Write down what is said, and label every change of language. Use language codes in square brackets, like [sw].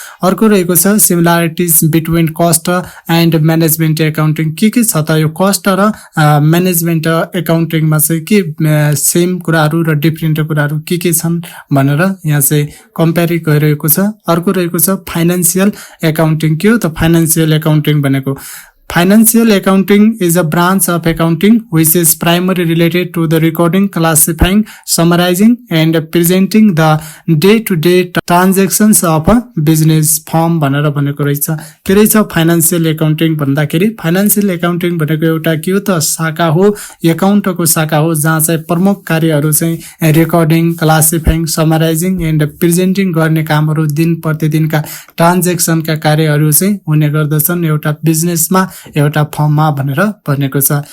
[ne] अर्को रहेको छ सिमिलारिटिज between cost and management accounting. के छ त यो कस्ट र म्यानेजमेन्ट एकाउन्टिङमा चाहिँ के सेम कुराहरू र डिफरेन्ट कुराहरू के छन् भनेर यहाँ चाहिँ कम्पेयर गरिरहेको छ। अर्को रहेको छ फाइनान्शियल एकाउन्टिङ। के हो त फाइनान्शियल एकाउन्टिङ भनेको [en] Financial accounting is a branch of accounting which is primarily related to the recording, classifying, summarizing, and presenting the day-to-day transactions of a business firm [ne] भनेर भनेको रहेछ। के रहेछ फाइनान्शियल एकाउन्टिङ भन्दाखेरि फाइनान्शियल एकाउन्टिङ भनेको एउटा के हो त शाखा हो, एकाउन्टको शाखा हो जहाँ चाहिँ प्रमुख कार्यहरू चाहिँ रेकर्डिङ, क्लासिफाइङ, समराइजिङ एन्ड प्रेजेन्टिङ गर्ने कामहरू दिन प्रतिदिनका ट्रान्जेक्सनका कार्यहरू चाहिँ हुने गर्दछन् एउटा बिजनेसमा, एउटा फर्ममा भनेर भनेको छ।